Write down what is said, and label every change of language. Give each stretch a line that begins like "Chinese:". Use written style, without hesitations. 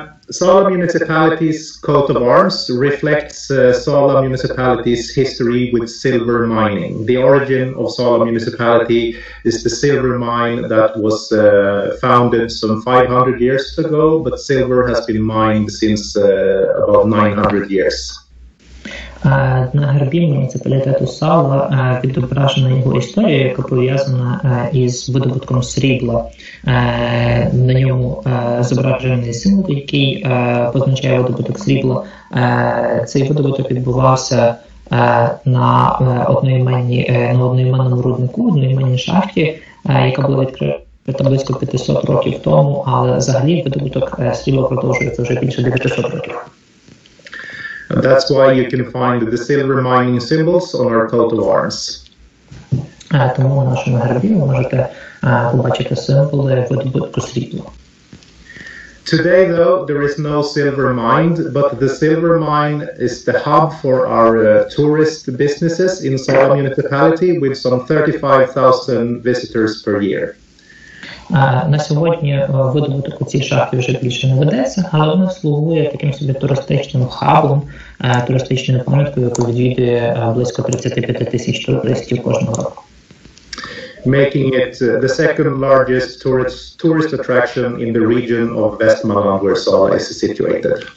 English: Sala municipality's coat of arms reflects Sala municipality's history with silver mining. The origin of Sala municipality is the silver mine that was founded some 500 years ago, but silver has been mined since about 900 years.
Ukrainian: На гербі муніципалітету Сала відображена його історія, яка пов'язана із видобутком срібла. На ньому зображений символ, який позначає видобуток срібла. Цей видобуток відбувався на одноіменному руднику, одноіменній шахті, яка була відкрита близько 500 років тому, але взагалі видобуток срібла продовжується вже більше 900 років.
English: And that's why you can find the silver mining symbols on our coat of arms.
Ukrainian: Тому на нашому гербі ви можете побачити символи видобутку срібла.
English: Today, though, there is no silver mined, but the silver mine is the hub for our tourist businesses in Sala municipality with some 35,000 visitors per year.
Ukrainian: На сьогодні видобуток у цій шахті вже більше не ведеться, але вона слугує таким собі туристичним хабом, туристичною пам'яткою, яку відвідує близько 35 тисяч туристів кожного року.
English: Making it the second largest tourist attraction in the region of Westmanland where Sala is situated.